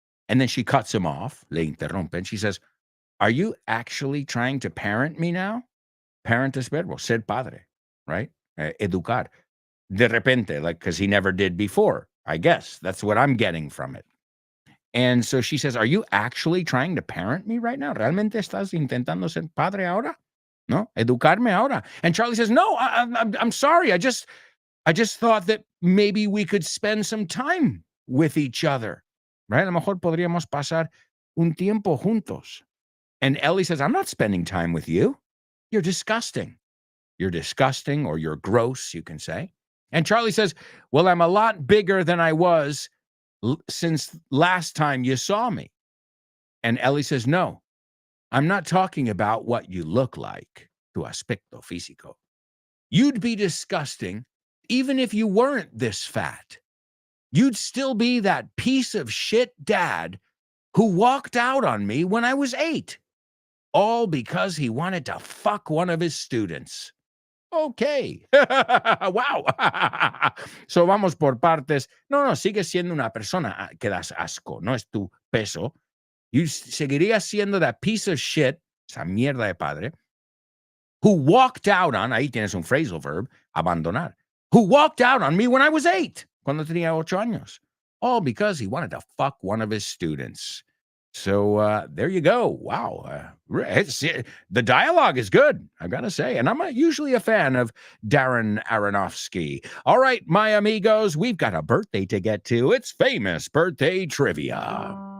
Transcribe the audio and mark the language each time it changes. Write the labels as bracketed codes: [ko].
[en] And then she cuts him off. [es] Le interrumpe. [en] And she says, are you actually trying to parent me now? [es] Parent es verbo, ser padre, right? Educar. De repente, [en] like, because he never did before, I guess. That's what I'm getting from it. And so she says, are you actually trying to parent me right now? [es] ¿Realmente estás intentando ser padre ahora? No? Educarme ahora? [en] And Charlie says, no, I'm sorry. I just thought that maybe we could spend some time with each other, right? [es] A lo mejor podríamos pasar un tiempo juntos. [en] And Ellie says, I'm not spending time with you. You're disgusting. You're disgusting, or you're gross, you can say. And Charlie says, well, I'm a lot bigger than I was since last time you saw me. And Ellie says, no, I'm not talking about what you look like, [es] tu aspecto físico. [en] You'd be disgusting even if you weren't this fat. You'd still be that piece of shit dad who walked out on me when I was 8. All because he wanted to fuck one of his students. Okay. Wow. So [es] vamos por partes. No, sigues siendo una persona que das asco. No es tu peso. [en] You [es] seguirías siendo [en] that piece of shit, [es] esa mierda de padre, [en] who walked out on, [es] ahí tienes un [en] phrasal verb, abandonar, who walked out on me when I was 8, [es] cuando tenía 8 años. [en] All because he wanted to fuck one of his students. So there you go. Wow. The dialogue is good, I've got to say. And I'm usually a fan of Darren Aronofsky. All right, my amigos, we've got a birthday to get to. It's famous birthday trivia.